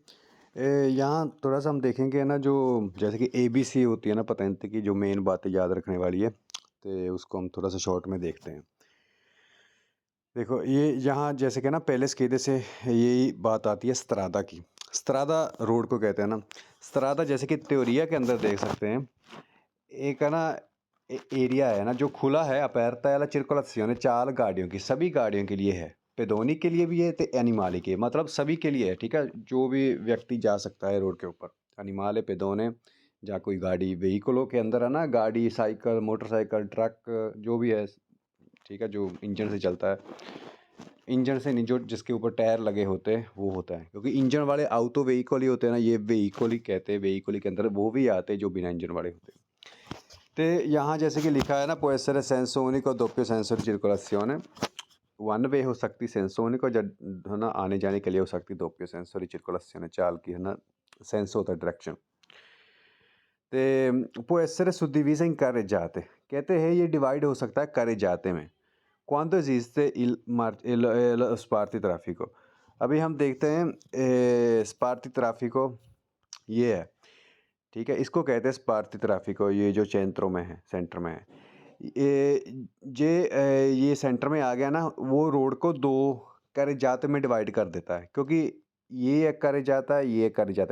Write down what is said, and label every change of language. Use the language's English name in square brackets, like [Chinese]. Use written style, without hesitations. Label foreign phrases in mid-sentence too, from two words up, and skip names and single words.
[Hindi] यहाँ थोड़ा-सा हम देखेंगे ना जो जैसे कि एबीसी होती है ना पतंत की जो मेन बातें याद रखने वाली है, तो उसको हम थोड़ा-सा शॉर्ट में देखते हैं। देखो ये यहाँ जैसे कि ना पहले सीधे से यही बात आती है स्त्रादा की। स्त्रादा रोड को कहते हैं ना। स्त्रादा जैसे कि त्योरिया के अंदर देख सकते हैं, एक है ना एरिया है ना जो खुला है [Italian] aperta alla circolazione [Hindi] 4 गाड़ियों की, सभी गाड़ियों के लिए है। पेदोनी के लिए भी है तो एनिमाली के मतलब सभी के लिए है, ठीक है? जो भी व्यक्ति जा सकता है रोड के ऊपर। एनिमाले, पेदोने या कोई गाड़ी व्हीकलों के अंदर है ना गाड़ी, साइकिल, मोटरसाइकिल, ट्रक जो भी है, ठीक है? जो इंजन से चलता है। इंजन से नहीं, जो जिसके ऊपर टायर लगे होते हैं वो होता है। क्योंकि इंजन वाले ऑटो व्हीकल ही होते हैं ना, ये व्हीकल ही कहते हैं, व्हीकल ही के अंदर वो भी आते हैं जो बिना इंजन वाले होते हैं। तो यहाँ जैसे कि लिखा है ना [Italian] può essere senso unico doppio senso di circolazione, [Hindi] वन वे हो सकती [Italian] senso unico [Hindi] है ना आने जाने के लिए हो सकती [Italian] doppio senso di circolazione, [Hindi] चाल की है ना सेंस होता है डायरेक्शन। तो [Italian] può essere suddivisa in carreggiate, [Hindi] कहते हैं ये डिवाइड हो सकता है carreggiate में। [Italian] quando esiste il spartitraffico, [Hindi] अभी हम देखते हैं spartitraffico ये है, ठीक है? इसको कहते हैं spartitraffico, ये जो centro में है, सेंटर में है। ये सेंटर में आ गया ना, वो रोड को 2 carreggiate में डिवाइड कर देता है, क्योंकि ये एक carreggiata है, ये एक carreggiata है।